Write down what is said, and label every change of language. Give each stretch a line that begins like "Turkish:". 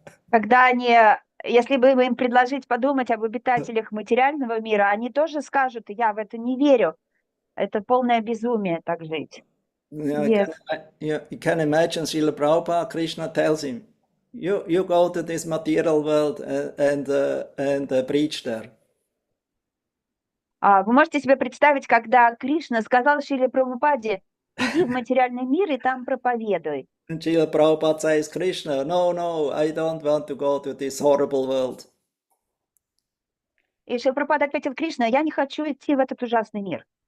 Russian: Когда они, если бы им предложить подумать об обитателях материального мира, они тоже скажут: я в это не верю. Это полное безумие так жить.
English: Yeah, you can imagine Srila Prabhupada, Krishna tells him, you go to this material world and preach there.
Russian: Вы можете себе представить, когда Кришна сказал Шриле Прабхупаде: иди в материальный мир и там проповедуй.
English: And Srila Prabhupada says, Krishna, no, I don't want to go to this horrible world.
Russian: И Шрила Прабхупада ответил: Кришна, я не хочу идти в этот ужасный мир.